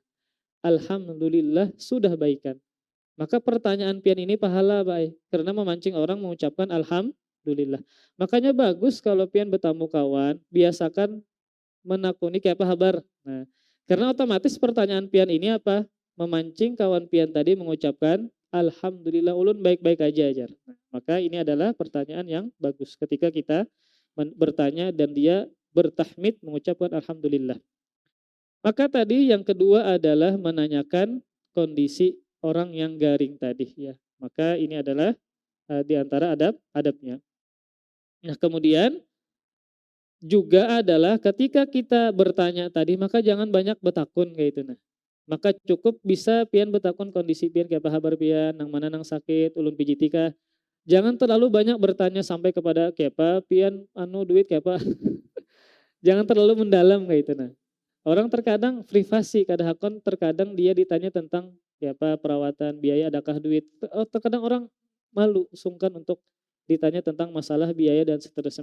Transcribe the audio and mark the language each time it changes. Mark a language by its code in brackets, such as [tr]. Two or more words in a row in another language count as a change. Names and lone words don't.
[id] Alhamdulillah sudah baikan. Maka pertanyaan pian ini pahala baik karena memancing orang mengucapkan alhamdulillah. [bjn] Makanya bagus kalau pian bertamu kawan, biasakan menakuni kayak apa kabar. [id] Nah, karena otomatis pertanyaan pian ini apa? Memancing kawan pian tadi mengucapkan alhamdulillah ulun baik-baik aja ajar. Nah, maka ini adalah pertanyaan yang bagus ketika kita bertanya dan dia bertahmid mengucapkan alhamdulillah. Maka tadi yang kedua adalah menanyakan kondisi orang yang garing tadi ya. Maka ini adalah di antara adabnya. Nah, kemudian juga adalah ketika kita bertanya tadi maka jangan banyak betakun kayak itu nah. [bjn] Maka cukup bisa pian betakun kondisi pian kayak apa kabar pian, nang mana nang sakit, ulun pijitika. [id] Jangan terlalu banyak bertanya sampai kepada kayak apa pian anu duit kayak apa. Jangan terlalu mendalam kayak itu nah. Orang terkadang privasi, kadang terkadang dia ditanya tentang ya apa perawatan, biaya, adakah duit. Terkadang orang malu, sungkan untuk ditanya tentang masalah biaya dan seterusnya.